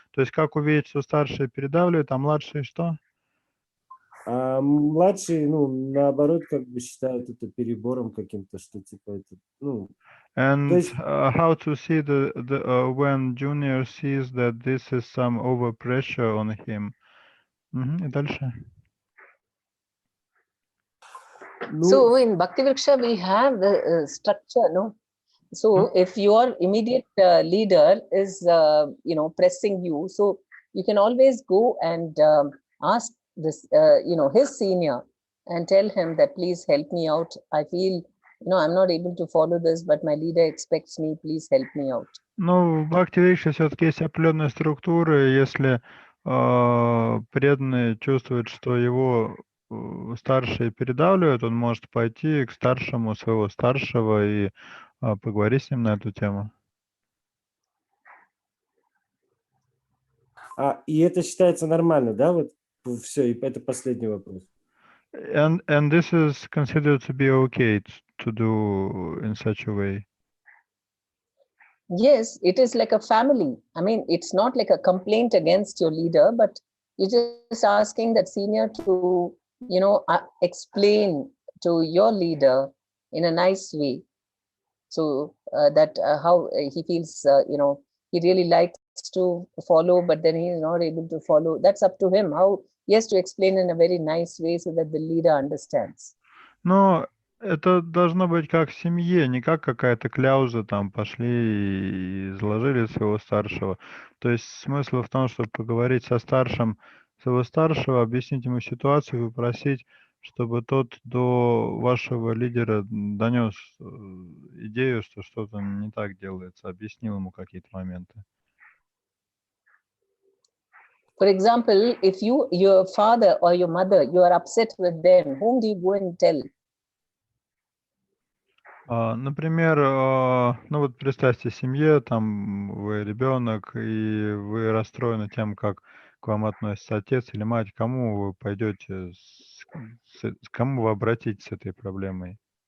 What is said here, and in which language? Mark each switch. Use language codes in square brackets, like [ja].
[ru] То есть как увидеть, что старшие передавливают, а младшие что? А младший, наоборот, как бы считает это перебором каким-то, что типа это, то [en] And [ru] есть, [en] how to see when junior sees that this is some overpressure on him. [ru] И дальше. [en] So in Bhakti Vriksha, we have the structure, no? So if your immediate leader is, pressing you, so you can always go and ask this, his senior and tell him that, please help me out. I feel, I'm not able to follow this, but my leader expects me, please help me out. [ru] Ну, в Bhakti Vriksha все-таки есть определенная структура, и если преданный чувствует, что его старшие передавливают, он может пойти к старшему своего старшего и поговорить с ним на эту тему. и это считается нормально, да? Вот все, и это последний вопрос. [en] And this is considered to be okay to do in such a way. Yes, it is like a family. I mean, it's not like a complaint against your leader, but you're just asking that senior to, explain to your leader in a nice way. So that how he feels, he really likes to follow, but then he is not able to follow. That's up to him. How he has to explain in a very nice way so that the leader understands. [ru] Но это должно быть как в семье, не как какая-то кляуза, там пошли и изложили своего старшего. То есть смысл в том, чтобы поговорить со старшим своего старшего, объяснить ему ситуацию, попросить, чтобы тот до вашего лидера донес идею, что что-то не так делается, объяснил ему какие-то моменты. [en] For example, if your father or your mother, you are upset with them, whom do you go and tell? [ru] Например, ну вот представьте семье, там вы ребенок, и вы расстроены тем, как к вам относится отец или мать. Кому вы пойдете, к кому вы обратитесь с этой проблемой?